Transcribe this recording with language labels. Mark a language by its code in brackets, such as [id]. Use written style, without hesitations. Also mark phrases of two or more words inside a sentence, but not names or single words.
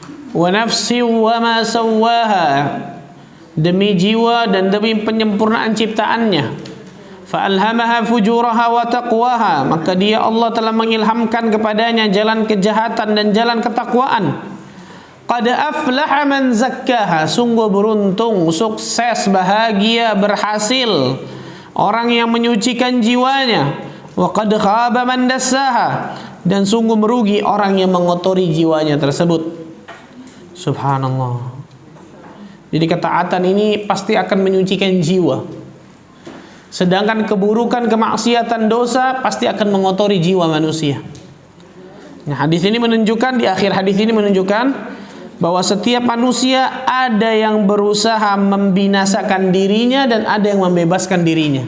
[ar] wa nafsi wa ma sawwaha, [id] demi jiwa dan demi penyempurnaan ciptaannya. [ar] Fa alhamaha fujuraha wa taqwaha, [id] maka dia Allah telah mengilhamkan kepadanya jalan kejahatan dan jalan ketakwaan. [ar] Qad aflaha man zakkaha, [id] sungguh beruntung, sukses, bahagia, berhasil orang yang menyucikan jiwanya. [ar] Wa qad khaba man dassaha, [id] dan sungguh merugi orang yang mengotori jiwanya tersebut. [ar] Subhanallah. [id] Jadi ketaatan ini pasti akan menyucikan jiwa. Sedangkan keburukan, kemaksiatan, dosa pasti akan mengotori jiwa manusia. Nah, hadis ini menunjukkan, di akhir hadis ini menunjukkan bahwa setiap manusia ada yang berusaha membinasakan dirinya dan ada yang membebaskan dirinya.